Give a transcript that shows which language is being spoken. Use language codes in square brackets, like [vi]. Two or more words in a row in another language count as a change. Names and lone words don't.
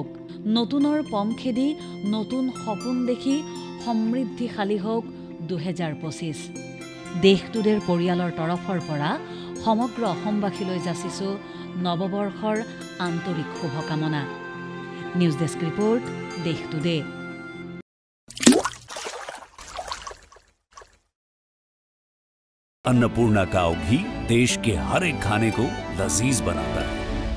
[as] নতুনৰ পম খেদি নতুন সপোন দেখি সমৃদ্ধিশালী হওক 2025। দেশটোদেৰ পৰিয়ালৰ তৰফৰ পৰা সমগ্ৰ অসমবাসীলৈ যাচিছো নৱবৰ্ষৰ আন্তৰিক শুভকামনা। নিউজ ডেস্ক ৰিপোৰ্ট, দেশ টুডে। [hi] अन्नपूर्णा काव घी देश के हर एक खाने को लजीज बनाता है।